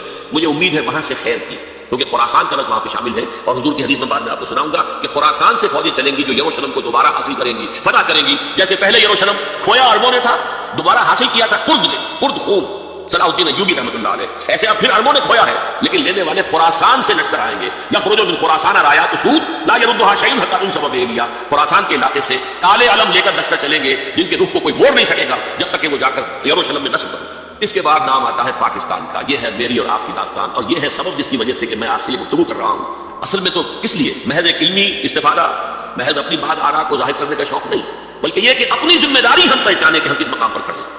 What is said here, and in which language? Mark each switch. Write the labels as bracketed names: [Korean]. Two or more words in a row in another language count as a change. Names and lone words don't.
[Urdu] مجھے امید ہے وہاں سے خیر کی، کیونکہ خراسان کا لفظ وہاں پہ شامل ہے. اور حضور کی حدیث میں بعد میں آپ کو سناؤں گا کہ خراسان سے فوجیں چلیں گی جو یروشلم کو دوبارہ حاصل کریں گی، فتح کریں گی. جیسے پہلے یروشلم کھویا عربوں نے تھا، دوبارہ حاصل کیا تھا کرد خون صلاح الدین ایوبی [Arabic] رحمۃ اللہ علیہ. [Urdu] ایسے اب پھر عربوں نے کھویا ہے، لیکن لینے والے خراسان سے لشکر آئیں گے. [Arabic] یخرج من خراسان رایات سود لا یردها شیء حتی تنصب بإیلیا. [Urdu] خراسان کے علاقے سے کالے علم لے کر لشکر چلیں گے جن کے رخ کو کوئی موڑ نہیں سکے گا جب تک کہ وہ جا کر یروشلم میں نصب کرے. اس کے بعد نام آتا ہے پاکستان کا. یہ ہے میری اور آپ کی داستان، اور یہ ہے سبب جس کی وجہ سے کہ میں آپ سے یہ گفتگو کر رہا ہوں. اصل میں تو کس لیے؟ محض ایک علمی استفادہ، محض اپنی بات آرا کو ظاہر کرنے کا شوق نہیں، بلکہ یہ کہ اپنی ذمہ داری ہم پہچانے کہ ہم کس مقام پر کھڑے ہیں.